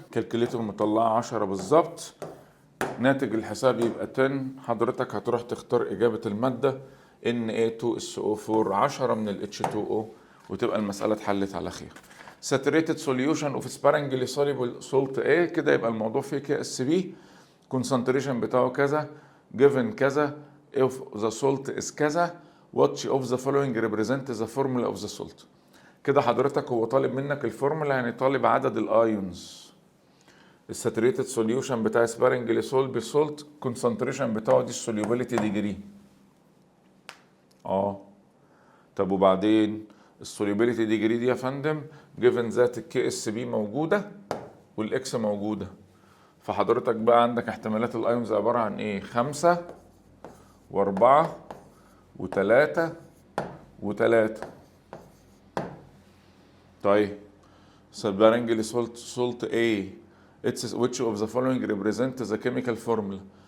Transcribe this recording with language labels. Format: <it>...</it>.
<ar>كالكوليتر مطلعة 10 بالظبط. ناتج الحساب يبقى 10. حضرتك هتروح تختار إجابة المادة Na2SO4 10 من ال H2O وتبقى المسألة اتحلت على خير.</ar> <en>Saturated solution of sparingly soluble salt A،</en> <ar>كده يبقى الموضوع فيه KSB،</ar> <en>concentration بتاعه كذا، given كذا، if the salt is كذا، which of the following represent the formula of the salt.</en> <ar>كده حضرتك هو طالب منك الفورمولا، يعني طالب عدد الايونز. الساتوريتد سوليوشن بتاع سبارنجلي سولبل سولت كونسنتريشن بتاعه دي السوليوبيليتي ديجري. طب وبعدين السوليوبيليتي ديجري دي يا فندم جيفن ذات الكي اس بي موجوده والاكس موجوده، فحضرتك بقى عندك احتمالات الايونز عباره عن ايه؟ 5 و4 و3 و3.</ar> <en>طيب sparingly salt A which of the following represent the chemical formula.</en>